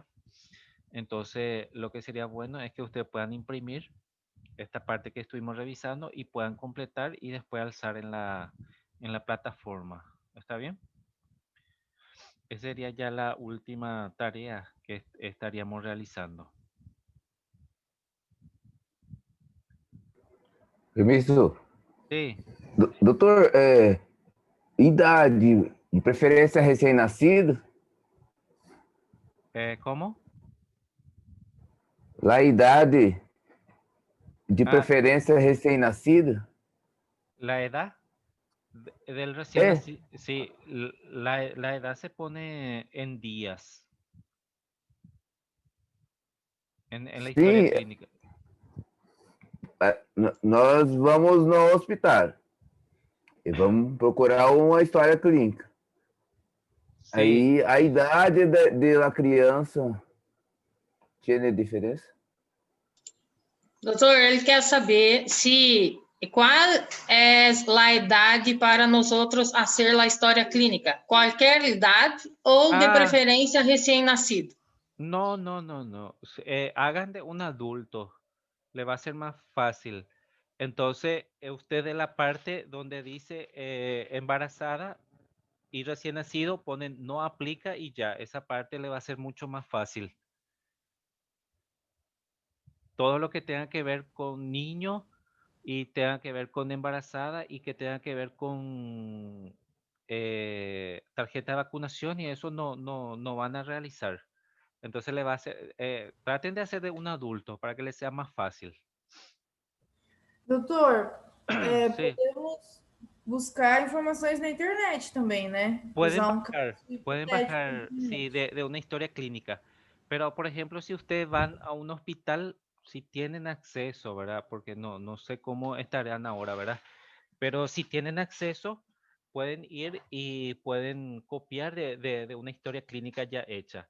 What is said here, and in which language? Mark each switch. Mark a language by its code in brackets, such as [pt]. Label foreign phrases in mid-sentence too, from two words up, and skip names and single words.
[es] Entonces, lo que sería bueno es que ustedes puedan imprimir esta parte que estuvimos revisando y puedan completar y después alzar en la plataforma. ¿Está bien? Esa sería ya la última tarea que estaríamos realizando. [pt] Permisso? [es] Sí. [pt] Doutor, idade, de preferência recém-nascido? [es] ¿Cómo? [pt] La idade, de Ah, preferência recém-nascido? [es] la edad del recién Eh. nacido. Sí, la edad se pone en días. En la historia [pt] Sim, [es] clínica. [pt] nós vamos no hospital e vamos procurar uma história clínica. [es] Sí. [pt] Aí a idade da criança tem diferença? Doutor, ele quer saber qual é a idade para nós outros fazer a história clínica. Qualquer idade ou de preferência recém-nascido. [es] No. Hagan de un adulto. Le va a ser más fácil. Entonces, usted de la parte donde dice embarazada y recién nacido, ponen no aplica y ya. Esa parte le va a ser mucho más fácil. Todo lo que tenga que ver con niño y tenga que ver con embarazada y que tenga que ver con tarjeta de vacunación y eso no van a realizar. Entonces le va a hacer, traten de hacer de un adulto para que les sea más fácil. [pt] Doutor, [es] Sí. [pt] podemos buscar informações na internet também, né? [es] Pueden Usar bajar, sí, de una historia clínica. Pero, por ejemplo, si ustedes van a un hospital, si tienen acceso, ¿verdad? Porque no sé cómo estarán ahora, ¿verdad? Pero si tienen acceso, pueden ir y pueden copiar de una historia clínica ya hecha.